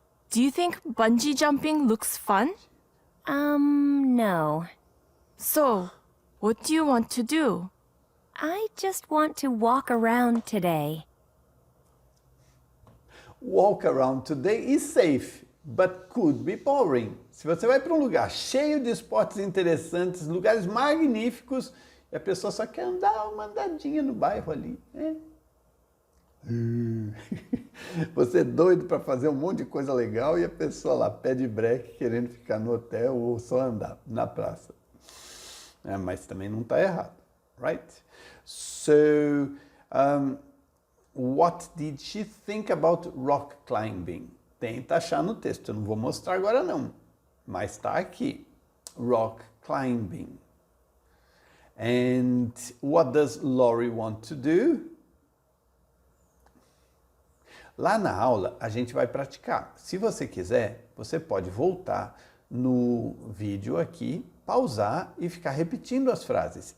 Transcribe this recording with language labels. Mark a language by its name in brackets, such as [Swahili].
[English] Do you think bungee jumping looks fun? No. So, what do you want to do? I just want to walk around today. Walk around today is safe, but could be boring. [Portuguese] Se você vai para um lugar cheio de esportes interessantes, lugares magníficos, e a pessoa só quer andar uma andadinha no bairro ali, né? Você é doido para fazer um monte de coisa legal e a pessoa lá pede break querendo ficar no hotel ou só andar na praça. Mas também não está errado, [English] right? So, what did she think about rock climbing? [Portuguese] Tenta achar no texto, eu não vou mostrar agora não, mas está aqui. [English] Rock climbing. And what does Laurie want to do? [Portuguese] Lá na aula a gente vai praticar. Se você quiser, você pode voltar no vídeo aqui, pausar e ficar repetindo as frases.